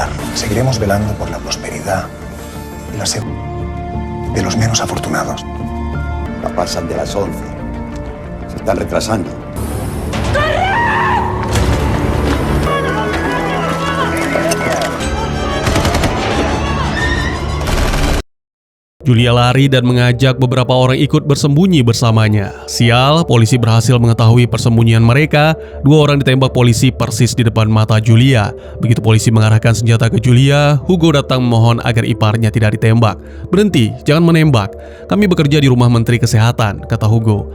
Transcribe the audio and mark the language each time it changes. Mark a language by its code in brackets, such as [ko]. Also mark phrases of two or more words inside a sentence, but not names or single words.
[es] Seguiremos velando por la prosperidad y la seguridad de los menos afortunados. Ya pasan de las 11. Se están retrasando. [id] Julia lari dan mengajak beberapa orang ikut bersembunyi bersamanya. Sial, polisi berhasil mengetahui persembunyian mereka. 2 orang ditembak polisi persis di depan mata Julia. Begitu polisi mengarahkan senjata ke Julia, Hugo datang memohon agar iparnya tidak ditembak. "Berhenti, jangan menembak. Kami bekerja di rumah Menteri Kesehatan," kata Hugo.